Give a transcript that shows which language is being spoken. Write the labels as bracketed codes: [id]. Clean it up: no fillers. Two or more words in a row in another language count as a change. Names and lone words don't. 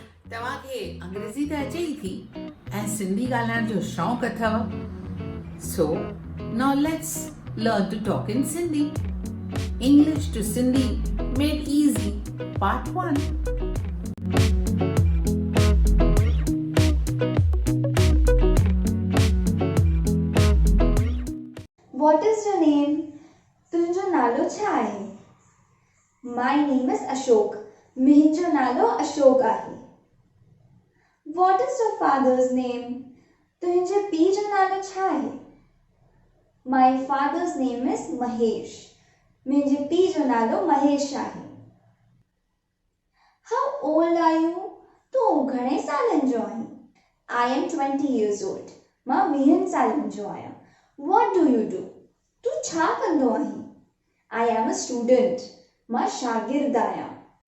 [sd] तव्हांखे अंग्रेज़ी त अचे ई थी ऐं सिंधी ॻाल्हाइण जो शौक़ु अथव [en] so now let's learn to talk in Sindhi English to Sindhi made easy part 1 What is your name? [sd] तुंहिंजो नालो छा आहे? [en] My name is Ashok. [sd] मुंहिंजो नालो अशोक आहे. [en] What is your father's name? [sd] तुंहिंजे पीउ जो नालो छा आहे? [en] My father's name is Mahesh. [sd] मुंहिंजे पीउ जो नालो महेश आहे. [en] How old are you? [sd] तूं घणे सालनि जो आहीं? [en] I am 20 years old. [sd] मां 20 सालनि जो आहियां. [en] What do you do? [sd] तूं छा कंदो आहीं? [en] I am a student. [sd] मां शागिर्द आहियां.